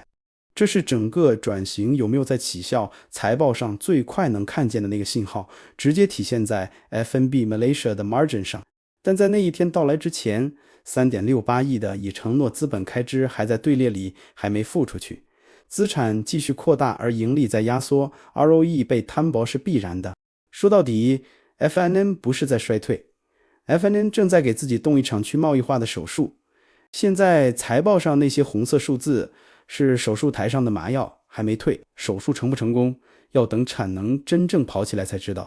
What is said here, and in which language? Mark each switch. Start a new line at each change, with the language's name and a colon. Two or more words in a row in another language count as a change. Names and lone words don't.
Chinese: 這是整個轉型有沒有在起效財報上最快能看見的那個信號，直接體現在 F&B Malaysia 的 margin 上。但在那一天到來之前， 3.68 億的已承諾資本開支還在隊列裡，還沒付出去，資產繼續擴大而盈利在壓縮， ROE 被攤薄是必然的。說到底， F&N 不是在衰退， F&N 正在給自己動一場去貿易化的手術。現在財報上那些紅色數字是手術台上的麻藥，還沒退，手術成不成功要等產能真正跑起來才知道。